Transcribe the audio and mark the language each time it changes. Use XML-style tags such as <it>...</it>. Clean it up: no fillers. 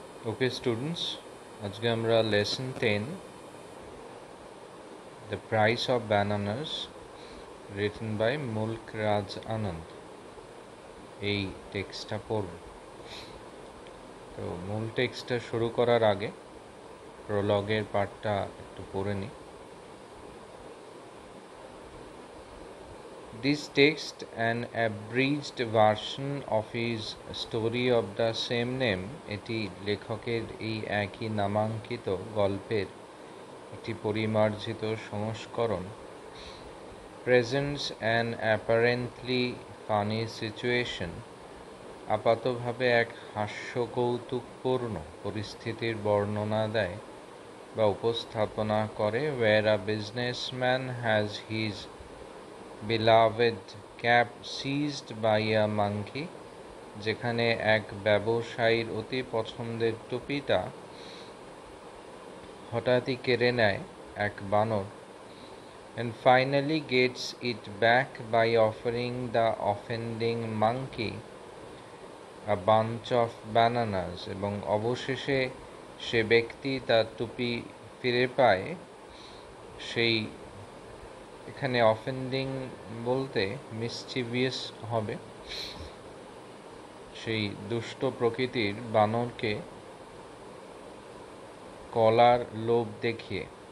<en>Okay students,</en> <bn>আজকে আমরা lesson 10 The Price of Bananas written by Mulk Raj Anand এই টেক্সটটা পড়ব। তো মূল টেক্সটটা শুরু করার আগে প্রলগের পার্টটা একটু পড়ে নিই।</bn> <en>This text, an abridged version of his story of the same name,</en> <bn>এটি লেখকের এই একই নামাঙ্কিত গল্পের একটি পরিমার্জিত সংস্করণ,</bn> <en>presents an apparently funny situation,</en> <bn>আপাতভাবে এক হাস্যকৌতুকপূর্ণ পরিস্থিতির বর্ণনা দেয় বা উপস্থাপনা করে,</bn> <en>where a businessman has his beloved cap seized by a monkey,</en> <bn>যেখানে এক ব্যবসায়ীর অতি পছন্দের টুপিটা হঠাৎই কেড়ে নেয় এক বানর,</bn> <en>and finally gets it back by offering the offending monkey a bunch of bananas,</en> <bn>এবং অবশেষে সে ব্যক্তি তার টুপি ফিরে পায়। সেই এখানে অফেন্ডিং বলতে মিসচিভিয়াস হবে, সেই দুষ্ট প্রকৃতির বানরকে কলার লোভ দেখিয়ে।</bn>